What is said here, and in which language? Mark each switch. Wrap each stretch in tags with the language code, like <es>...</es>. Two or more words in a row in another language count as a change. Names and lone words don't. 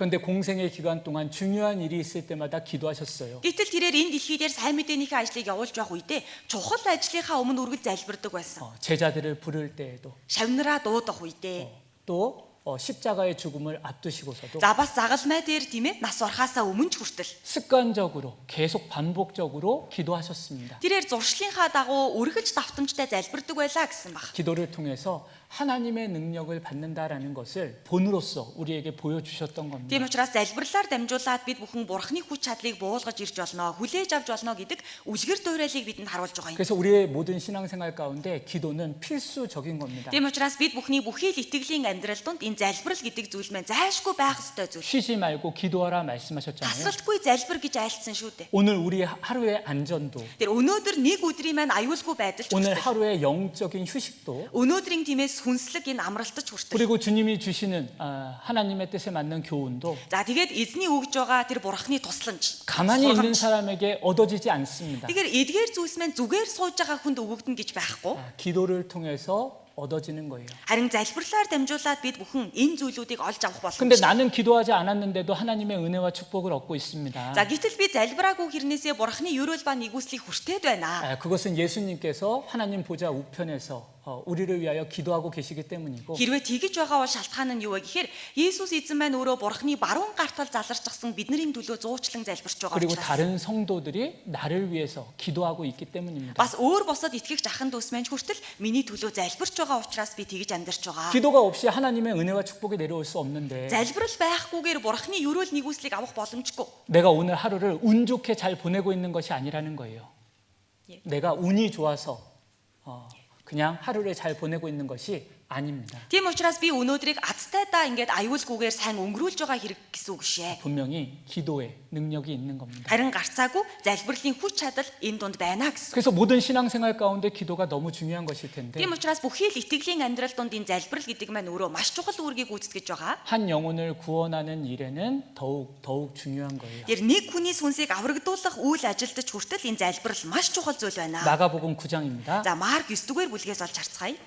<ko>그런데 공생의 기간 동안 중요한 일이 있을 때마다 기도하셨어요.</ko> <mn>Гэтэл тэрээр энэ дэлхий дээр сайн мэдээнийхээ ажлыг явуулж явах үедээ чухал ажлынхаа өмнө үргэлж залбирдаг байсан.</mn> <ko>제자들을 부를 때에도</ko> <mn>Шавнараа дуудах үедээ.</mn> <ko>또 십자가의 죽음을 앞두시고서도</ko> <mn>За бас загалмай дээр тийм ээ нас орхаасаа өмнө ч хүртэл</mn> <ko>습관적으로 계속 반복적으로 기도하셨습니다.</ko> <mn>тэрээр зуршлынхаа дагуу үргэлж давтамжтай залбирдаг байлаа гэсэн баг.</mn> <ko>기도를 통해서 하나님의 능력을 받는다라는 것을 본으로서 우리에게 보여주셨던 겁니다.</ko> <mn>Тийм учраас залбирлаар дамжуулаад бид бүхэн бурхны хүч чадлыг буулгаж ирж болно, хүлээж авч болно гэдэг үлгэр дуурайлыг бидэнд харуулж байгаа юм.</mn> <ko>그래서 우리의 모든 신앙생활 가운데 기도는 필수적인 겁니다.</ko> <mn>Тийм учраас бид бүхний бүхий л итгэлийн амьдрал донд энэ залбирал гэдэг зүйл маань зайлшгүй байх ёстой зүйл.</mn> <ko>쉬지 말고 기도하라 말씀하셨잖아요.</ko> <mn>Тасралтгүй залбир гэж айлцсан шүү дээ.</mn> <ko>오늘 우리 하루의 안전도,</ko> <mn>Тэр өнөөдөр нэг өдрийн маань аюулгүй байдал ч</mn> <ko>오늘</ko> <mn>хүртэл.</mn> <ko>하루의 영적인 휴식도,</ko> <mn>Өнөөдрийн тиймээс хүнслэг энэ амралтч хүртэл.</mn> <ko>그리고 주님이 주시는 하나님의 뜻에 맞는 교훈도</ko> <mn>За тэгээд эзний өгж байгаа тэр бурхны тусламж.</mn> <ko>가만히 있는 사람에게 얻어지지 않습니다.</ko> <mn>Тэгэхээр эдгээр зүйлс маань зүгээр сууж байгаа хүнд өгөгдөн гэж байхгүй.</mn> <ko>기도를 통해서 얻어지는 거예요.</ko> <mn>Харин залбирлаар дамжуулаад бид бүхэн энэ зүйлүүдийг олж авах</mn> <ko>근데</ko> <mn>боломжтой.</mn> <ko>나는 기도하지 않았는데도 하나님의 은혜와 축복을 얻고 있습니다.</ko> <mn>За гэтэл би залбираагүй хэрнээсээ бурхны ерөөл ба нэгүслийг хүртээд байна.</mn> <ko>그것은 예수님께서 하나님 보좌 우편에서 우리를 위하여 기도하고 계시기 때문이고</ko> <mn>Хэрвээ тэгж байгаа бол шалтгаан нь юу вэ гэхээр Есүс эзэн маань өөрөө бурхны баруун гартал заларчсан биднэрийн төлөө зуучлан залбирч байгаа</mn> <ko>그리고</ko> <mn>учраас.</mn> <ko>다른 성도들이 나를 위해서 기도하고 있기 때문입니다.</ko> <mn>Бас өөр босоод итгэгч ахын дүүс маань хүртэл миний төлөө залбирч байгаа учраас би тэгж амьдарч байгаа.</mn> <ko>기도가 없이 하나님의 은혜와 축복이 내려올 수 없는데</ko> <mn>Залбирал байхгүйгээр бурхны ерөөл нэгүслийг авах боломжгүй.</mn> <ko>내가 오늘 하루를 운 좋게 잘 보내고 있는 것이 아니라는 거예요. 예. 내가 운이 좋아서 그냥 하루를 잘 보내고 있는 것이 아닙니다.</ko> <mn>Тийм учраас би өнөөдрийг азтайдаа ингээд аюулгүйгээр сайн өнгөрүүлж байгаа хэрэг гэсэн үг шээ.</mn> <ko>분명히 기도에 능력이 있는 겁니다.</ko> <mn>Харин гарцаагүй залбирлын хүч чадал энэ дунд байна гэсэн.</mn> <ko>그래서 모든 신앙생활 가운데 기도가 너무 중요한 것일 텐데</ko> <mn>Тийм учраас бүхий л итгэлийн амьдрал донд энэ залбирал гэдэг маань өөрөө маш чухал үүргийг гүйцэтгэж байгаа.</mn> <ko>한 영혼을 구원하는 일에는 더욱 중요한 거예요.</ko> <mn>Тэр нэг хүний сүнсийг аврагдуулах үйл ажилдж хүртэл энэ залбирал маш чухал зүйл байна.</mn> <ko>마가복음 9장입니다.</ko> <mn>За Марк 9-р бүлгээс олж харцгаая.</mn>